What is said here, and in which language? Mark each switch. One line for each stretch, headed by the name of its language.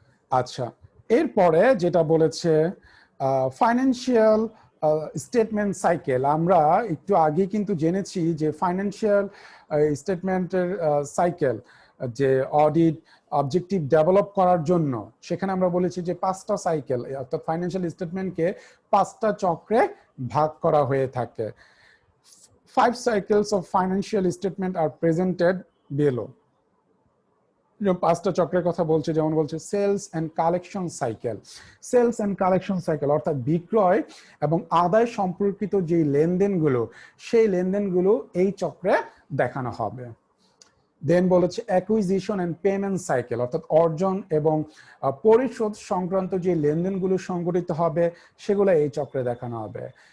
Bangla: আচ্ছা, এরপরে যেটা বলেছে ফাইন্যান্সিয়াল স্টেটমেন্ট সাইকেল, আমরা একটু আগে কিন্তু জেনেছি যে ফাইন্যান্সিয়াল স্টেটমেন্টের সাইকেল, যে অডিট অবজেক্টিভ ডেভেলপ করার জন্য সেখানে আমরা বলেছি যে 5টা সাইকেল, অর্থাৎ ফাইন্যান্সিয়াল স্টেটমেন্টকে 5টা চক্রে ভাগ করা হয়ে থাকে।
English: 5 cycles of financial statement are presented below.
Bangla: পাঁচটা চক্রের কথা বলছে, যেমন বলছে sales and collection cycle. Sales and collection cycle অর্থাৎ বিক্রয় এবং আদায় সম্পর্কিত যে লেনদেনগুলো, সেই লেনদেনগুলো এই চক্রে দেখানো হবে। দেন বলেছে অ্যাকুইজিশন এন্ড পেমেন্ট সাইকেল অর্থাৎ অর্জন এবং পরিশোধ সংক্রান্ত যে লেনদেনগুলো সংঘটিত হবে সেগুলো এই চক্রে দেখানো হবে।